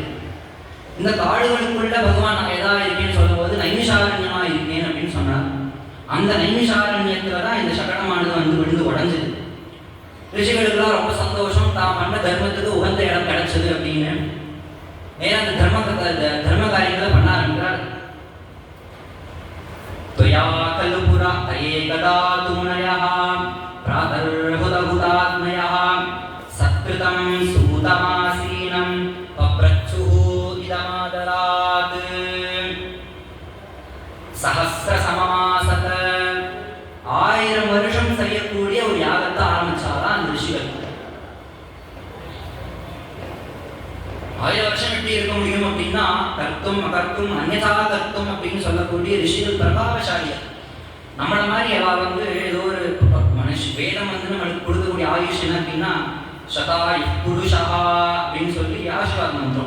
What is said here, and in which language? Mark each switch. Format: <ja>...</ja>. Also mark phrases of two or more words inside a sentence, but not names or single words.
<ta>இந்த காடுகளுக்குள்ள பகவான் நான் எதா இருக்கேன்னு சொல்லும் போது நைமிஷாரண்யமா இருக்கேன் அப்படின்னு சொன்னார். அந்த நைமிஷாரண்யத்துல தான் இந்த சக்கரமானது வந்து விழுந்து உடஞ்சது. ரிஷிகளுக்கெல்லாம் ரொம்ப சந்தோஷம், தான் பண்ண தர்மத்துக்கு உகந்த இடம் கிடைச்சது அப்படின்னு நேரம் அந்த தர்ம காரியங்களை பண்ண ஆரம்பிக்கிறார்.</ta> <sa>त्वया खलु पुरा एकदा तु मुनयः प्रातर्हुदहुतात्मयः सत्कृतं सूतमासीनं पप्रच्छुः इदमादरात् सहस्रसममासत.</sa> <ta>1000 வருஷம் செய்யக்கூடிய ஒரு யாகத்தை ஆரம்பிச்சாதான் அந்த ரிஷிகள். 1000 வருஷம் எப்படி இருக்க முடியும் அப்படின்னா</ta> <sa>कर्तुम् अकर्तुम् अन्यथा कर्तुम्</sa> <ta>அப்படின்னு சொல்லக்கூடிய ரிஷிகள் பிரபாவசாலியா. நம்மள மாதிரி அவள் வந்து ஏதோ ஒரு வேதம் வந்து நம்மளுக்கு கொடுக்கக்கூடிய ஆயுஷ் என்ன அப்படின்னா</ta> <sa>शतायुः पुरुषः</sa> <ta>அப்படின்னு சொல்லி ஆசீர்வாதம் வந்துடும்.</ta>